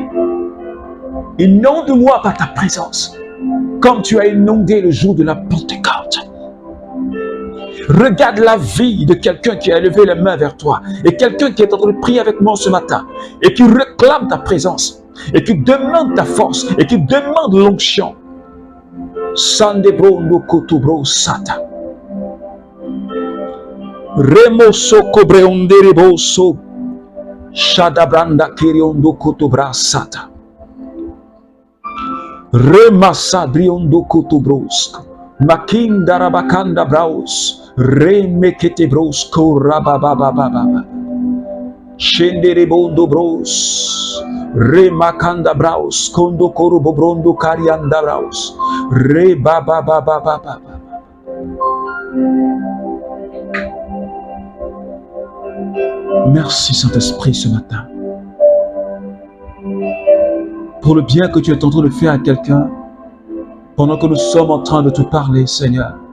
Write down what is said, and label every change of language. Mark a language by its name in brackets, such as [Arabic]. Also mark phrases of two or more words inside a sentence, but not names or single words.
[French] Inonde-moi par ta présence, comme tu as inondé le jour de la Pentecôte. Regarde la vie de quelqu'un qui a levé les mains vers toi et quelqu'un qui est en train de prier avec moi ce matin et qui réclame ta présence et qui demande ta force et qui demande l'onction. Sandebro no kotobro sata. Remoso cobreondereboso. Shadabranda kiriondo kotobra sata. Remasadriondo kotobrosk. Makinda rabakanda braus. Remekete bros korababababa. Shenderebondo bros. Remakanda braus. Kondo korobobrondo karianda braus. Rebababababa. Merci Saint-Esprit ce matin pour le bien que tu es en train de faire à quelqu'un pendant que nous sommes en train de te parler, Seigneur.